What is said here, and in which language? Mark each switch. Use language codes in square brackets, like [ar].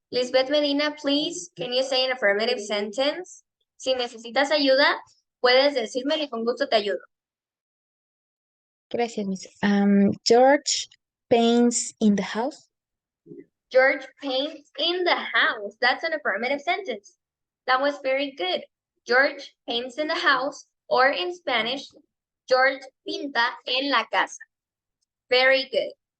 [en] Lisbeth Medina, please, can you say an affirmative sentence? [es] Si necesitas ayuda, puedes decírmelo y con gusto te ayudo. Gracias, Miss. [en] George paints in the house. George paints in the house. That's an affirmative sentence. That was very good. George paints in the house, or in Spanish, [es] George pinta en la casa. [en] Very good.